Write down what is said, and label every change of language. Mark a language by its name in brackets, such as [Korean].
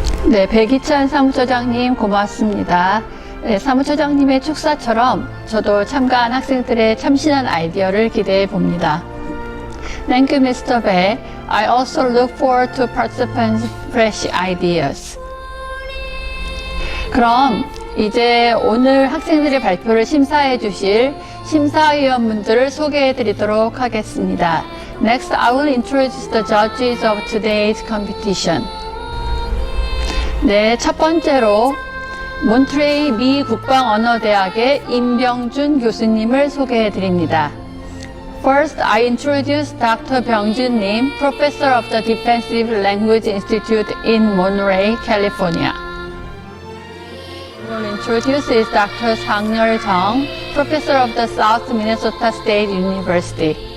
[Korean] 네, 백이찬 사무처장님 고맙습니다. 네, 사무처장님의 축사처럼 저도 참가한 학생들의 참신한 아이디어를 기대해 봅니다. [English] Thank you, Mr. Bae. I also look forward to participants' fresh ideas. [Korean] 그럼 이제 오늘 학생들의 발표를 심사해 주실 심사위원분들을 소개해 드리도록 하겠습니다. [English] Next, I will introduce the judges of today's competition. [Korean] 네, 첫 번째로 몬트레이 미 국방언어대학의 임병준 교수님을 소개해 드립니다. [English] First, I introduce Dr. 병준 Lim, Professor of the Defensive Language Institute in Monterey, California. Will introduce is Dr. Sang-yeol Jung, Professor of the South Minnesota State University.